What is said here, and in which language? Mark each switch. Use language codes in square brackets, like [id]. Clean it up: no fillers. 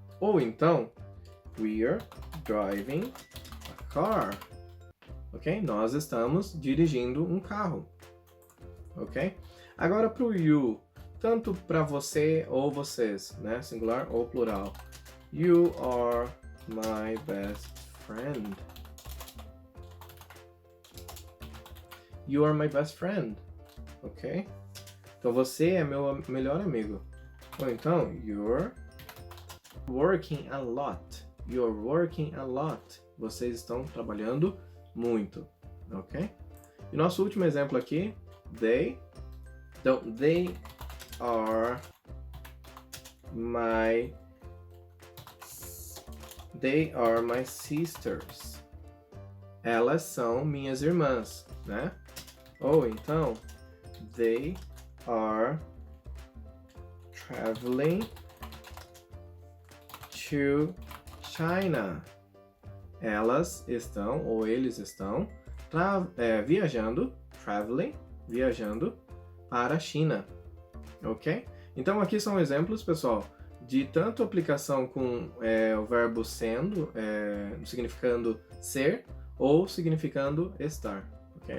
[en] Ou então, we're driving a car, ok? [pt] Nós estamos dirigindo um carro, ok? Agora para o you, tanto para você ou vocês, né? Singular ou plural. [en] You are my best friend. You are my best friend, ok? [pt] Então você é meu melhor amigo. [en] Ou então, you're working a lot. You're working a lot. [pt] Vocês estão trabalhando muito, ok? E nosso último exemplo aqui, they. [en] Então, they are my sisters. [pt] Elas são minhas irmãs, né? [en] Ou então, they are traveling to China. [pt] Elas estão, ou eles estão, viajando para a China, ok? Então aqui são exemplos, pessoal, de tanto aplicação com o verbo sendo, significando ser, ou significando estar, ok?